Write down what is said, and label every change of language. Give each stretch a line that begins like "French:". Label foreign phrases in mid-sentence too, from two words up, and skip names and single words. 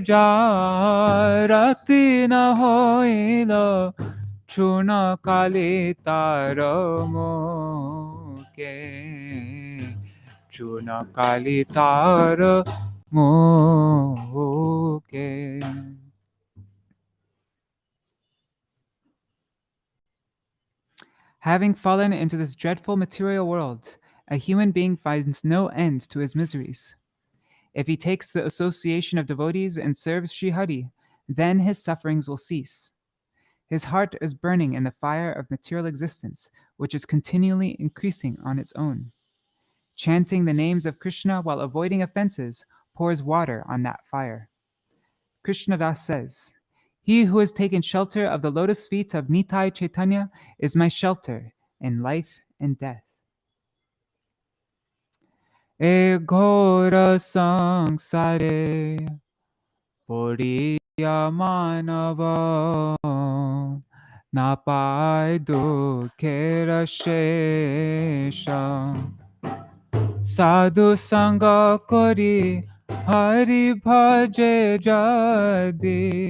Bangla: যারতি ন হইল চূর্ণ কালি তার মুখে চূর্ণ কালি তার মুখে.
English: Having fallen into this dreadful material world, a human being finds no end to his miseries. If he takes the association of devotees and serves Sri Hari, then his sufferings will cease. His heart is burning in the fire of material existence, which is continually increasing on its own. Chanting the names of Krishna while avoiding offenses pours water on that fire. Krishnadas says, "He who has taken shelter of the lotus feet of Nitai Chaitanya is my shelter in life and death."
Bangla: এ ঘোর সংসারে পড়িয়া মানব না পায় দুঃখের শেষা সাধু সঙ্গ করি হরি ভজে যদি